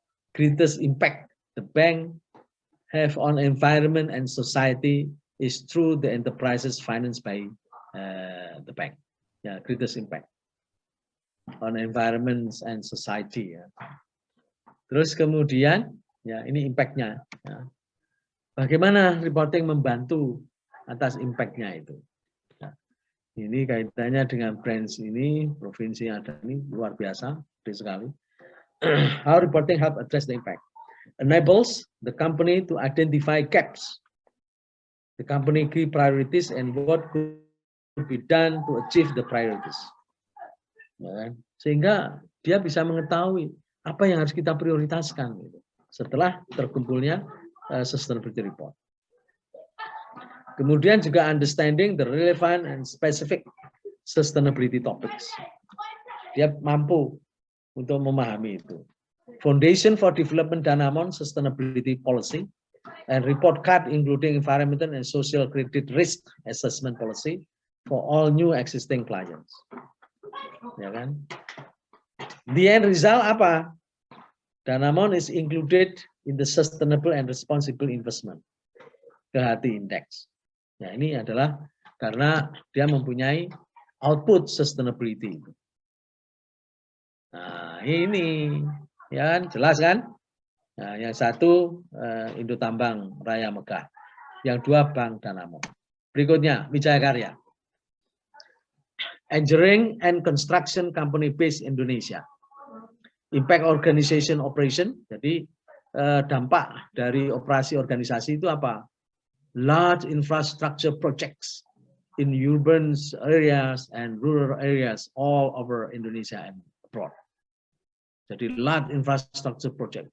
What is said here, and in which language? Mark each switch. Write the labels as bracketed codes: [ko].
[en] Greatest impact the bank have on environment and society is through the enterprises financed by the bank. Ya, greatest impact on environment and society. [id] Ya. Terus kemudian, ya ini impact-nya. Ya. Bagaimana reporting membantu atas impact-nya itu. Ya. Ini kaitannya dengan branch ini, provinsi yang ada ini luar biasa, gede sekali. [en] How reporting help address the impact? Enables the company to identify gaps, the company key priorities, and what could be done to achieve the priorities. [id] Ya kan? Sehingga dia bisa mengetahui apa yang harus kita prioritaskan gitu, setelah terkumpulnya sustainability report. Kemudian juga [en] understanding the relevant and specific sustainability topics. [id] Dia mampu untuk memahami itu. [en] Foundation for Development Danamon Sustainability Policy and report card including environmental and social credit risk assessment policy for all new existing clients. [id] Ya kan? [en] The end result apa? Danamon is included in the Sustainable and Responsible Investment KHT Index. [id] Nah, ini adalah karena dia mempunyai output sustainability. Nah, ini ya kan jelas kan? Nah, yang satu Indo Tambang Raya Megah, yang dua Bank Danamon. [en] Berikutnya Wijaya Karya. Engineering and Construction Company Based Indonesia. Impact Organization Operation. [id] Jadi dampak dari operasi organisasi itu apa? [en] Large infrastructure projects in urban areas and rural areas all over Indonesia and abroad. [id] Jadi large infrastructure project.